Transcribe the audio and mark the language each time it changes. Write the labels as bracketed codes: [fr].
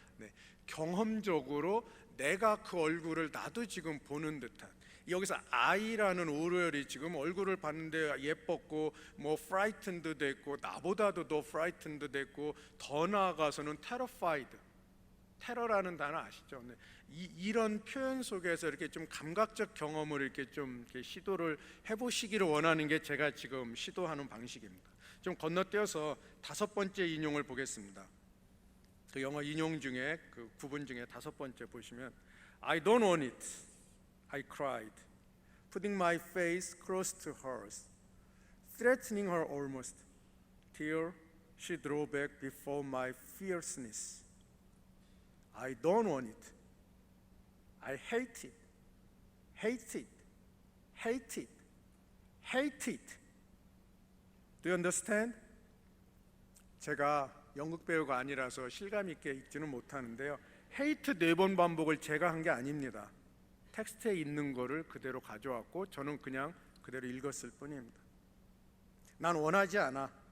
[ko] 네, 경험적으로 내가 그 얼굴을 나도 지금 보는 듯한, 여기서 I라는 오르열이 지금 얼굴을 봤는데 예뻤고 뭐 frightened 됐고 나보다도 더 frightened 됐고 더 나아가서는 terrified, 테러라는 단어 아시죠? 네. 이런 표현 속에서 이렇게 좀 감각적 경험을 이렇게 좀 이렇게 시도를 해보시기를 원하는 게 제가 지금 시도하는 방식입니다. 좀 건너뛰어서 5번째 인용을 보겠습니다. 그 영어 인용 중에 그 구분 중에 5번째 보시면 [en] I don't want it, I cried, putting my face close to hers, threatening her almost, till she drew back before my fierceness. I don't want it, I hate it, hate it, hate it, hate it. Do you understand? [ko] 제가 연극 배우가 아니라서 실감 있게 읽지는 못하는데요. hate 4번 반복을 제가 한 게 아닙니다. 텍스트에 있는 거를 그대로 가져왔고 저는 그냥 그대로 읽었을 뿐입니다. 난 원하지 않아.